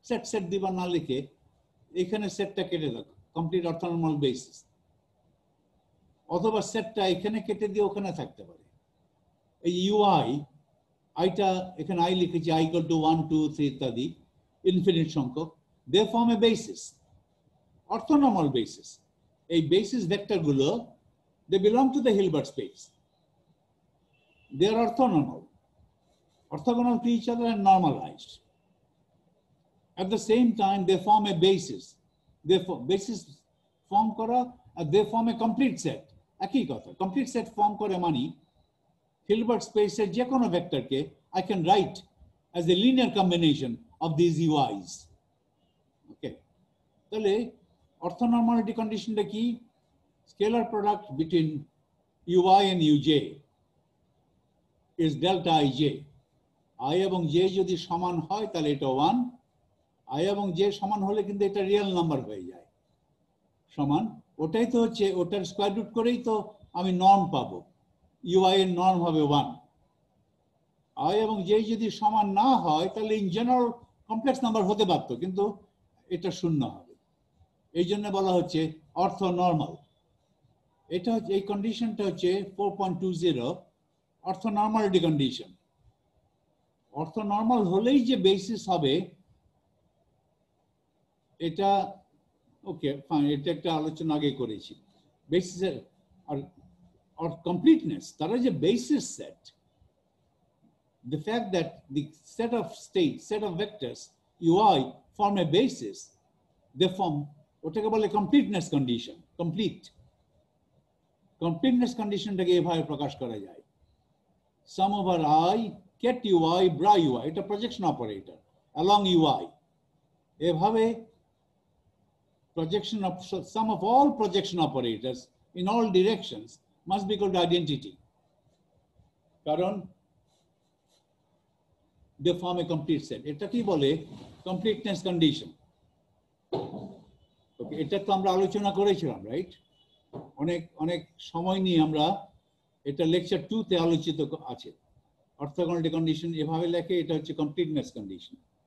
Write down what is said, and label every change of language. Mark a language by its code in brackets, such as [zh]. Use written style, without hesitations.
[bn] Set দিবা না লিখে এখানে সেটটা কেটে দাও, কমপ্লিট অর্থোনর্মাল বেসিস। অথবা সেটটা এখানে কেটে দিয়ে ওখানে থাকতে পারে। এই ইউআই, আইটা এখানে আই লিখেছি, আই ইকুয়াল টু 1 2 3 ইত্যাদি ইনফিনিট সংখ্যক। [en] They form a basis, orthonormal basis. [bn] এই বেসিস ভেক্টর গুলো [en] they belong to the Hilbert space. They are orthogonal to each other and normalized. At the same time, they form a basis. Basis form kora, they form a complete set. [bn] একই কথা, [en] complete set form করে মানে Hilbert space এর যে কোনো ভেক্টরকে I can write as a linear combination of these UIs. [bn] Okay, তাহলে orthonormality conditionটা কি? [en] Scalar product between ui and uj is delta ij. [bn] I এবং j যদি সমান হয় তাহলে এটা 1, i এবং j সমান হলে কিন্তু এটা রিয়েল নাম্বার হয়ে যায়। সমান ওটাই তো হচ্ছে, ওটার স্কয়ার রুট করেই তো আমি নর্ম পাবো। ui এর নর্ম হবে 1। i এবং j যদি সমান না হয় তাহলে ইন জেনারেল কমপ্লেক্স নাম্বার হতে পারত, কিন্তু এটা শূন্য হবে। এই জন্য বলা হচ্ছে অর্থোনর্মাল। এটা হচ্ছে, এই কন্ডিশনটা হচ্ছে 4.20 অর্থোনর্মালিটি কন্ডিশন। অর্থোনর্মাল হলেই যে বেসিস হবে এটা ওকে ফাইন, এটা একটা আলোচনা আগে করেছি বেসিসের। আর [en] or completeness, তারা যে basis set, the fact that the set of states, set of vectors ui form a basis, they form [bn] ওটাকে বলে [en] completeness condition, [bn] completeness conditionটাকে এভাবে প্রকাশ করা যায়, [en] sum over I ket ui bra ui, এটা projection operator along ui, এভাবে projection of sum of all projection operators in all directions must be called identity, কারণ they form a complete set. [bn] এটা কি বলে completeness condition. ওকে, এটা তো আমরা আলোচনা করেছিলাম, রাইট? অনেক সময় নিয়ে আমরা এটা লেকচার 2 তে আলোচিত আছে। অর্থোগোনালিটি কন্ডিশন এভাবে লেখে, এটা হচ্ছে completeness condition.